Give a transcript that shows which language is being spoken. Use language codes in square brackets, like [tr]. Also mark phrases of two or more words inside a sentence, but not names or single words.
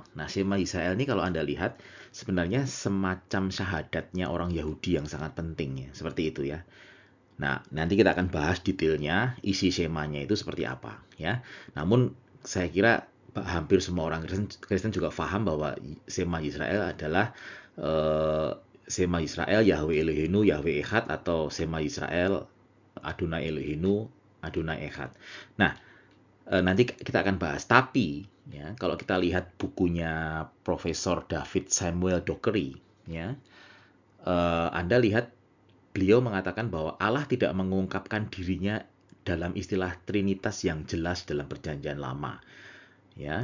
[id] Nah, Shema Yisrael ini kalau Anda lihat sebenarnya semacam syahadatnya orang Yahudi yang sangat penting, ya. Seperti itu, ya. Nah, nanti kita akan bahas detailnya isi Shemanya itu seperti apa, ya. Namun saya kira hampir semua orang Kristen juga paham bahwa Shema Yisrael adalah [he] שמע ישראל יהוה אלהינו יהוה אחד, [id] atau [he] שמע ישראל אדני אלהינו אדני אחד. [id] Nah, nanti kita akan bahas. Tapi, ya, kalau kita lihat bukunya Profesor David Samuel Dockery, ya, Anda lihat beliau mengatakan bahwa Allah tidak mengungkapkan dirinya dalam istilah Trinitas yang jelas dalam Perjanjian Lama, ya.